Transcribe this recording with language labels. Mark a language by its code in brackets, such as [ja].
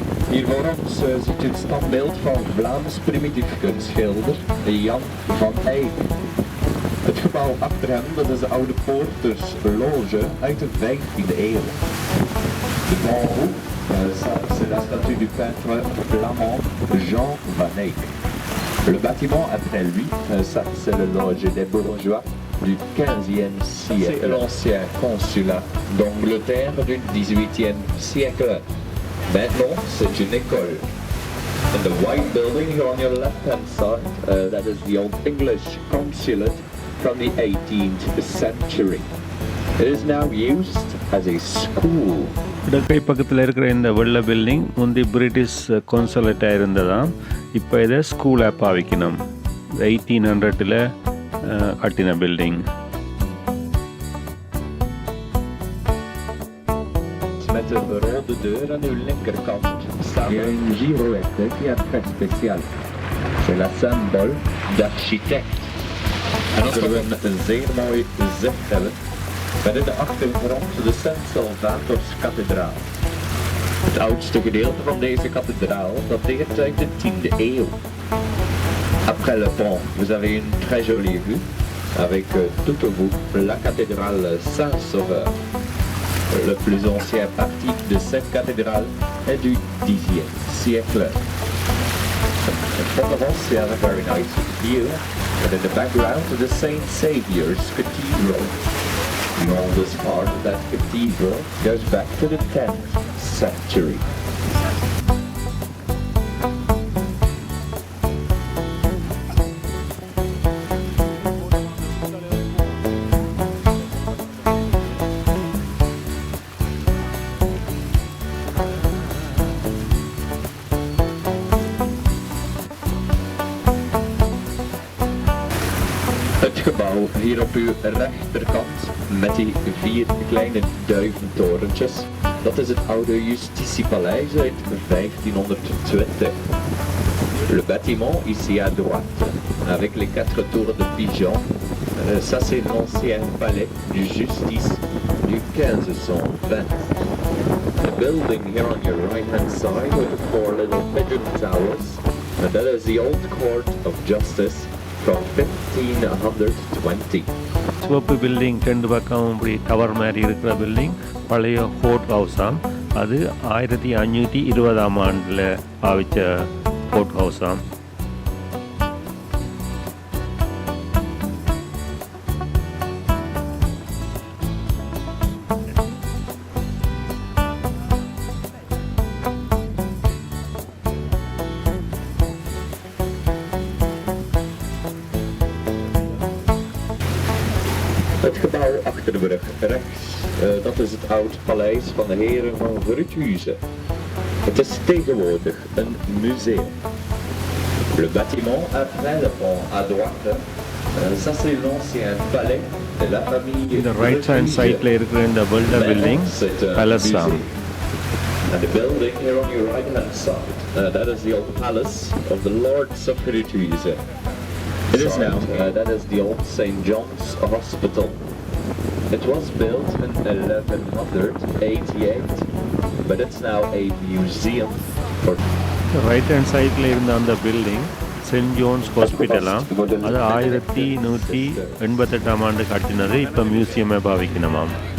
[nl] Hier voor ons ziet u het standbeeld van Vlaams primitief kunstschilder Jan van Eyck. Het gebouw achter hem, dat is de oude poortersloge uit de 15e eeuw. [fr] De Grand Hoek, c'est la statue du peintre flamand Jean van Eyck. Le bâtiment après lui, ça c'est le loge des bourgeois du 15e siècle. C'est l'ancien consulat d'Angleterre du 18e siècle. Maintenant, c'est une école. [en] And the white building here on your left-hand side, that is the old English consulate from the 18th century. It is now used as a school. [ta] இடக்கை பக்கத்தில் இருக்கிற இந்த வெள்ளை building முந்தி British கான்சுலேட்டாக இருந்ததாம். இப்போ இதை ஸ்கூலாக பாவிக்கணும். 1800 கட்டின building. [nl] Met de rode deur aan uw linkerkant staat een girouette [fr] qui est très spéciale. C'est la symbole d'architecte. [nl] En dan zullen we een zeer mooi zicht hebben met in de achtergrond de Sint-Salvatorskathedraal. Het oudste gedeelte van deze kathedraal dateert uit de 10e eeuw. [fr] Après le pont, vous avez une très jolie vue avec tout au bout la cathédrale Saint-Sauveur. Le plus ancien parti de cette cathédrale est du Xe siècle. [en] From the house you have a very nice view, and in the background the St. Saviour's Cathedral. The oldest part of that cathedral goes back to the 10th century. [nl] Het gebouw hier op uw rechterkant met die 4 kleine duiventorentjes, dat is het oude Justitiepaleis uit 1520. [fr] Le bâtiment ici à droite, avec les 4 tours de pigeon, ça c'est l'ancien palais de justice du 1520. [en] The building here on your right hand side with the 4 little pigeon towers, and that is the old court of justice from 1520. [ta] சிவப்பு building ரெண்டு பக்கம் இப்படி tower மாதிரி இருக்கிற building பழைய court ஹவுஸாம். அது 1520ஆம் ஆண்டில் பாவித்த court ஹவுஸாம். [nl] Het gebouw achter de brug rechts, dat is het oud paleis van de heren van Bruges. Het is tegenwoordig een museum. [fr] Le bâtiment après le pont à droite, ça c'est l'ancien palais de la famille. [ta] இந்த right hand சைடில் இருக்கிற இந்த building palace தான். [en] And the building here on your right hand side, that is the old palace of the Lords of Bruges. It is now, that is the old St. John's Hospital. It was built in 1188, but it's now a museum for... [ta] right hand சைடில் இருந்த அந்த building send Jones ஹாஸ்பிட்டலாம். அது 1188ஆம் ஆண்டு கட்டினது. இப்போ மியூசியமாக பாவிக்கணுமாம்.